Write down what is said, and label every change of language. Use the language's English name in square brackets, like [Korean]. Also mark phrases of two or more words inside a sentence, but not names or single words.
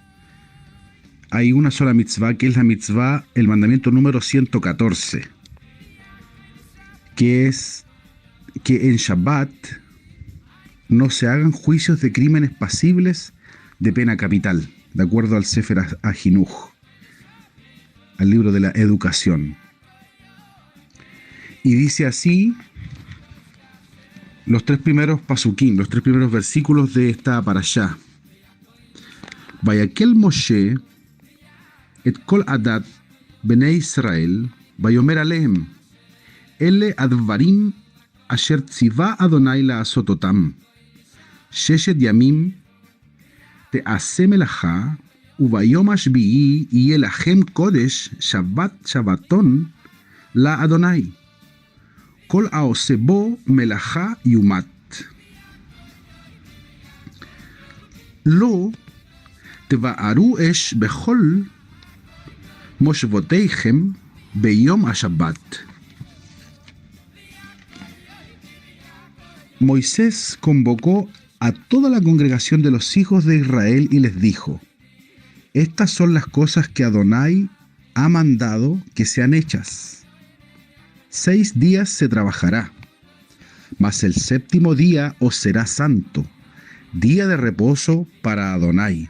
[Spanish] Hay una sola mitzvah, que es la mitzvah, el mandamiento número 114, que es que en Shabbat no se hagan juicios de crímenes pasibles de pena capital, de acuerdo al Sefer Ajinuj, al libro de la educación. Y dice así los tres primeros pasukim, los tres primeros versículos de esta parashá. [Hebrew] ויקהל משה את כל עדת בני ישראל, ויאמר אלהם, אלה הדברים אשר צוה אדוני לעשת אתם, ששת ימים תעשה מלאכה, וביום השביעי יהיה לכם קדש שבת שבתון לאדוני. כל העשה בו מלאכה יומת. לא תבערו אש בכל משבתיכם ביום השבת. [Spanish] Moisés convocó a toda la congregación de los hijos de Israel y les dijo: estas son las cosas que Adonai ha mandado que sean hechas. 6 días se trabajará, mas el séptimo día os será santo, día de reposo para Adonai.